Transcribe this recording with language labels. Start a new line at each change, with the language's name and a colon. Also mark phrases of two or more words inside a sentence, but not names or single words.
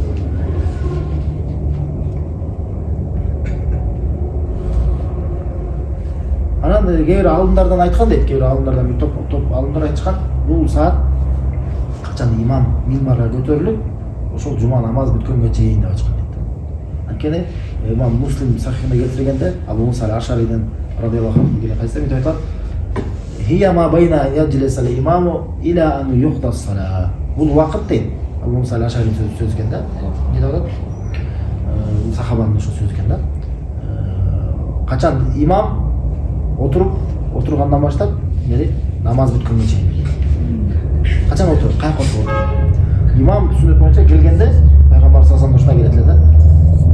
Kyrgyz: Анан кээ бир алымдардан айткан дейт, кээ бир алымдардан бир топ алымдар айтышкан, бул саат качан имам минбарга көтөрүлүп, ошол жума намаз бүткөнгө чейин деп айтышкан дейт. Анткени имам Муслим сахихинде келтиргенде Абу Муса аль-Ашариден
Arabic: رضي الله عنه
Kyrgyz: деген кайсы мынтип айтат:
Arabic: "هي ما بين يجلس الإمام إلى أن يقضى الصلاة."
Kyrgyz: Бул убакыт дейт. Абу Муса аль-Ашаридин сөзү экен да. Эмне деп атат? Сахабанын ошо сөзү экен да. Качан имам отургандан баштап, намаз бүткөнгө чейин. Качан отуруп, каяка отуруп? Имам сүннөт боюнча келгенде, пайгамбар
Arabic: صلى الله عليه وسلم
Kyrgyz: ушундай келет да.